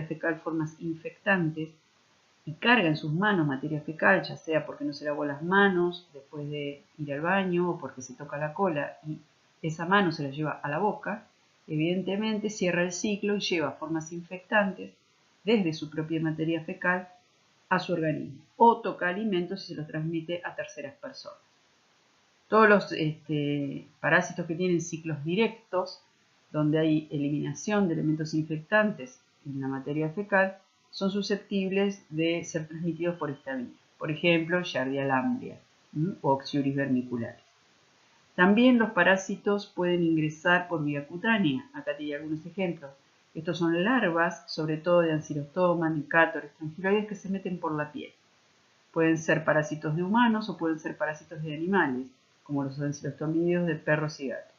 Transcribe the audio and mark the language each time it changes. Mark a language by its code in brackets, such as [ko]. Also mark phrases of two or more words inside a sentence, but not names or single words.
[es] fecal formas infectantes y carga en sus manos materia fecal, ya sea porque no se lavó las manos después de ir al baño o porque se toca la cola y esa mano se la lleva a la boca, evidentemente cierra el ciclo y lleva formas infectantes desde su propia materia fecal a su organismo o toca alimentos y se los transmite a terceras personas. Todos los parásitos que tienen ciclos directos, donde hay eliminación de elementos infectantes en la materia fecal, son susceptibles de ser transmitidos por esta vía. Por ejemplo, Giardia lamblia o Oxyuris vermicularis. También los parásitos pueden ingresar por vía cutánea. Acá te doy algunos ejemplos. Estos son larvas, sobre todo de Ancylostoma, Nicátor, Strongyloides, que se meten por la piel. Pueden ser parásitos de humanos o pueden ser parásitos de animales, como los ancilostomideos de perros y gatos.